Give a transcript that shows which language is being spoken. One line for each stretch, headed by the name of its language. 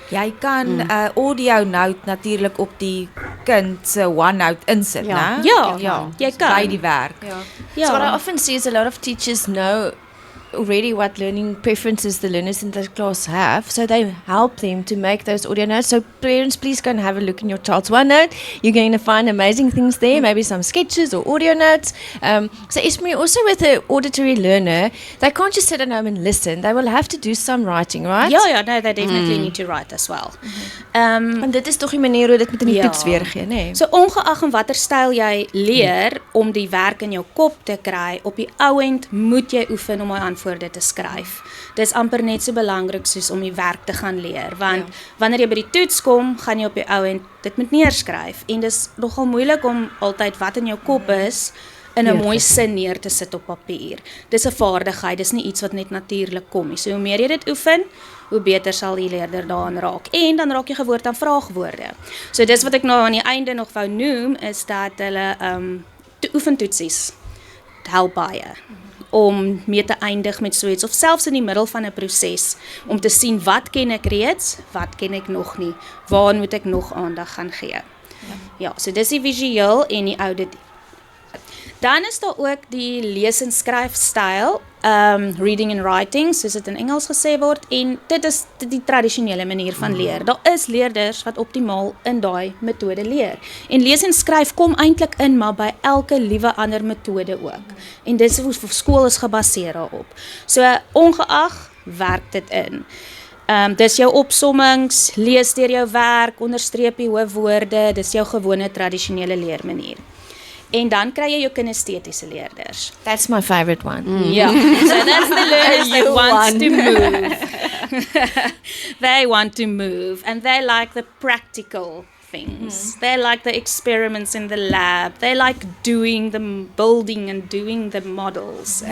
Afrikaans: Jy kan 'n audio note natuurlik op die kind se OneNote insit, Ja. né? Ja, jy kan. By die werk.
English: So what I often see is a lot of teachers know already what learning preferences the learners in the class have, so they help them to make those audio notes. So parents, please go and have a look in your child's OneNote. You're going to find amazing things there, maybe some sketches or audio notes. So Ismail, also with an auditory learner, they can't just sit at home and listen. They will have to do some writing, right? Ja, no, they definitely need to write as well.
Afrikaans: Want dit is toch die manier hoe dit met in die Ja. toets weergee, nee? So ongeag in watter styl jy leer om die werk in jou kop te kry, op die ou end moet jy oefen om daai antwoorde te skryf. Dis amper net so belangrik soos om die werk te gaan leer, want wanneer jy by die toets kom, gaan jy op die ou end dit moet neerskryf en dis nogal moeilik om altyd wat in jou kop is in 'n mooi sin neer te sit op papier. Dis 'n vaardigheid, dis nie iets wat net natuurlik kom nie. So hoe meer jy dit oefen, hoe beter sal die leerder daaraan raak. En dan raak jy gewoond aan vraagwoorde. So dis wat ek nou aan die einde nog wou noem, is dat hulle oefentoetsies help baie om mee te eindig met so iets, of selfs in die middel van 'n proses, om te sien wat ken ek reeds, wat ken ek nog nie, waar moet ek nog aandag gaan gee. Ja, so dis die visueel en die audit. Dan is daar ook die lees en skryf styl,
English: reading and writing,
Afrikaans: soos dit in Engels gesê word, en dit is die tradisionele manier van leer. Daar is leerders wat optimaal in daai metode leer. En lees en skryf kom eintlik in, maar by elke liewe ander metode ook. En dis hoe skool is gebaseer daarop. So ongeag werk dit in. Dis jou opsommings, lees deur jou werk, onderstreep die hoofwoorde, dis jou gewone tradisionele leermanier. En dan kry jy jou kinestetiese leerders.
English: That's my favorite one. Yeah, so that's the learners that want to move. They want to move and they like the practical things. They like the experiments in the lab. They like doing the building and doing the models.